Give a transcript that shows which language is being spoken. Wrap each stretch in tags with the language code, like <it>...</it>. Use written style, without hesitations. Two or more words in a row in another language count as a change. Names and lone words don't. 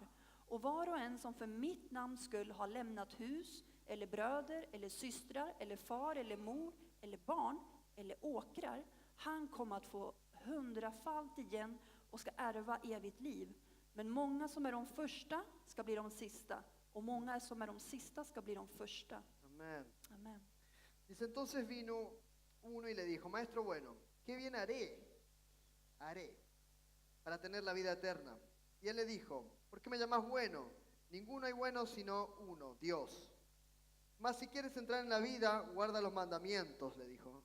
<sv>Och var och en som för mitt namns skull har lämnat hus, eller bröder, eller systrar, eller far, eller mor, eller barn, eller åkrar, han kommer att få 100-falt igen och ska ärva evigt liv. Men många som är de första ska bli de sista, och många som är de sista ska bli de första.</sv> <es>Amén.</es> <sv>Amen.</sv> <es>Dice, entonces vino uno y le dijo, maestro bueno, ¿qué bien haré para tener la vida eterna? Y él le dijo, ¿por qué me llamas bueno? Ninguno hay bueno sino uno, Dios. Mas si quieres entrar en la vida, guarda los mandamientos, le dijo.</es>